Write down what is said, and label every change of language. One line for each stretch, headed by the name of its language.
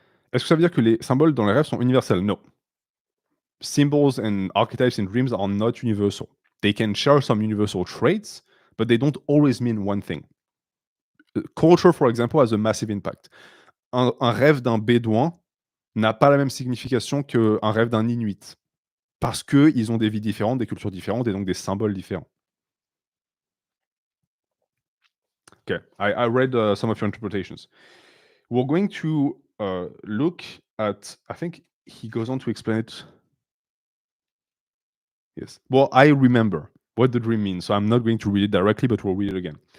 French: Est-ce que ça veut dire que les symboles dans les rêves sont universels?
English: No. Symbols and archetypes in dreams are not universal. They can share some universal traits, but they don't always mean one thing. Culture, for example, has a massive impact.
French: Un rêve d'un bédouin n'a pas la même signification qu'un rêve d'un inuit. Parce qu'ils ont des vies différentes, des cultures différentes et donc des symboles différents.
English: Okay, I read some of your interpretations. We're going to look at, I think he goes on to explain it. Yes. Well, I remember what the dream means, so I'm not going to read it directly, but we'll read it again.